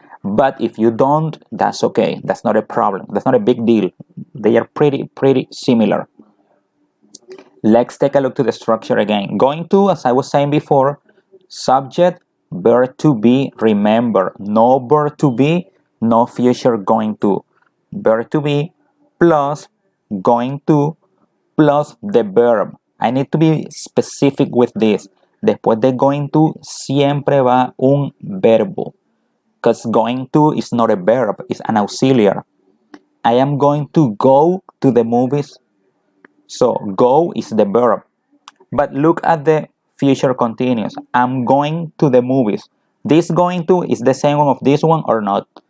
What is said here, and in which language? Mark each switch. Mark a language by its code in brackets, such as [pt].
[en] But if you don't, that's okay. That's not a problem. That's not a big deal. They are pretty similar. Let's take a look to the structure again. Going to, as I was saying before, subject, verb to be, remember. No verb to be, no future going to. Verb to be plus going to plus the verb. I need to be specific with this. [es] Después de going to siempre va un verbo. [en] Because going to is not a verb, it's an auxiliary. I am going to go to the movies. So go is the verb. But look at the future continuous. I'm going to the movies. This going to is the same one of this one or not?